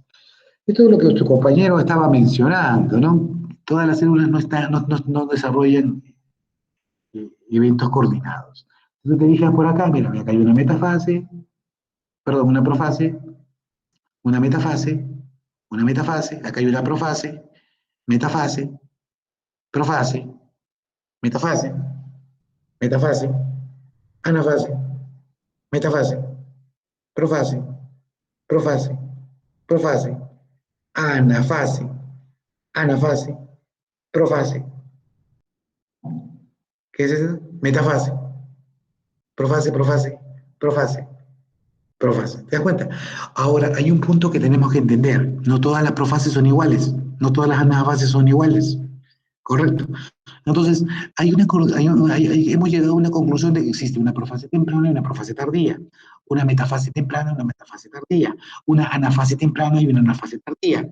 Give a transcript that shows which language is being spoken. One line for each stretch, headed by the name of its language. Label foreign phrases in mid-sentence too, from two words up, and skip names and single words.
Spanish: Esto es lo que tu compañero estaba mencionando, ¿no? Todas las células no desarrollan eventos coordinados. Entonces te fijas por acá, mira, acá hay una metafase, perdón, una profase, una metafase, acá hay una profase, metafase, profase, metafase, metafase, anafase, metafase, profase, profase, profase, anafase, anafase, profase. ¿Qué es eso? Metafase. Profase, profase, profase, profase. ¿Te das cuenta? Ahora, hay un punto que tenemos que entender. No todas las profases son iguales. No todas las anafases son iguales. ¿Correcto? Entonces, hemos llegado a una conclusión de que existe una profase temprana y una profase tardía. Una metafase temprana y una metafase tardía. Una anafase temprana y una anafase tardía.